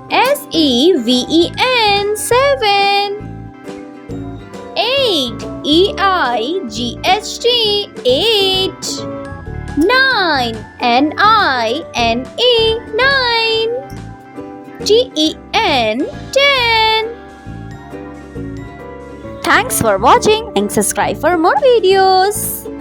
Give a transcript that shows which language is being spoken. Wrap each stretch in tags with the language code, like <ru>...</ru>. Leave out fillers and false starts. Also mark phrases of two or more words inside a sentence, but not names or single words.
<en>S-E-V-E-N. 7. 8. E-I-G-H-T. 8. 9. N-I-N-E. 9. T-E-N. 10. Thanks for watching and subscribe for more videos.</en>